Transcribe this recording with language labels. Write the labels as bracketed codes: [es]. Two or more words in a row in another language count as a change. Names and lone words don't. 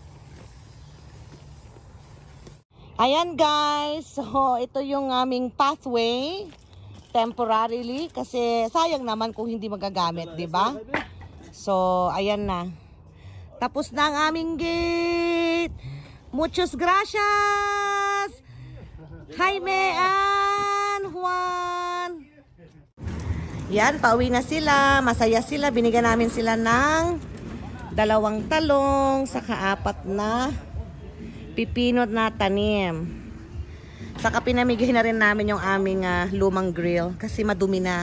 [tl] Ayan guys, so ito yung aming pathway temporarily kasi sayang naman kung hindi magagamit, di ba? So ayan na. Tapos na ang aming gate. [es] Muchas gracias. Jaime and Juan. [tl] Yan, pauwi na sila. Masaya sila. Binigyan namin sila ng 2 talong saka 4 na pipinot na tanim. Saka pinamigay na rin namin yung aming lumang grill kasi madumi na.